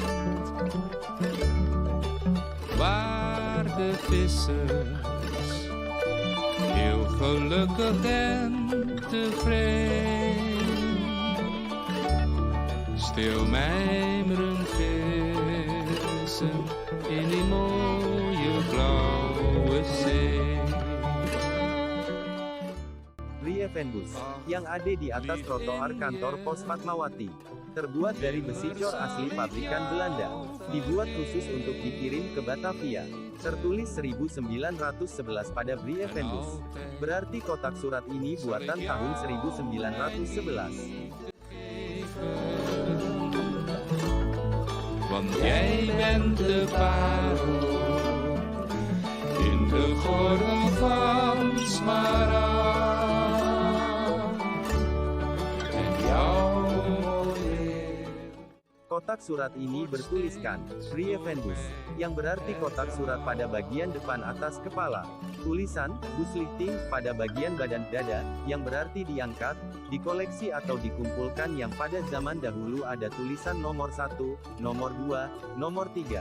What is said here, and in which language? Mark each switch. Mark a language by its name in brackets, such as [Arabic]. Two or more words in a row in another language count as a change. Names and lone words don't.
[Dutch] Waar de vissers heel gelukkig en tevreden stil mijmerend vissen in die mooie blauwe zee. [Indonesian] Briefenbus, yang ada di atas trotoar kantor pos Fatmawati, terbuat dari besi cor asli pabrikan Belanda, dibuat khusus untuk dikirim ke Batavia. Tertulis 1911 pada Briefenbus, berarti kotak surat ini buatan tahun 1911. [Dutch] Want jij bent de parel in de gordel van smaragd. En jouw mooie. [Indonesian] Kotak surat ini bertuliskan Briefenbus, yang berarti kotak surat pada bagian depan atas kepala. Tulisan Buslichting pada bagian badan dada, yang berarti diangkat, dikoleksi atau dikumpulkan, yang pada zaman dahulu ada tulisan nomor 1, nomor 2, nomor 3.